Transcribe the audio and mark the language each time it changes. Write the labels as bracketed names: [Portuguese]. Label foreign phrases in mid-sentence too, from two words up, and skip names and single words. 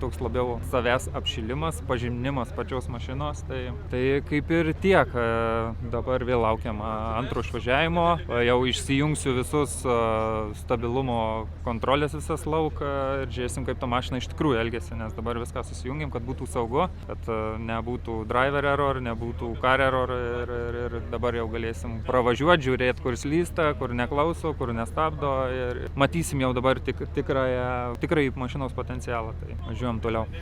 [Lithuanian] toks labiau savęs apšilimas, pažinimas pačios mašinos, tai kaip ir tiek, dabar vėl laukiam antro išvažiavimo, jau išsijungsiu visus stabilumo kontrolės visas lauk ir žiūrėsim, kaip ta mašina iš tikrųjų elgesi, nes dabar viską susijungiam, kad būtų saugu, kad nebūtų [English] driver error, [Lithuanian] nebūtų [English] car error [Lithuanian] ir dabar jau galėsim pravažiuoti, žiūrėti, kur slysta, kur neklauso, kur nestabdo ir matysim jau dabar tikrai mašinos potencialą, tai važiuojam toliau.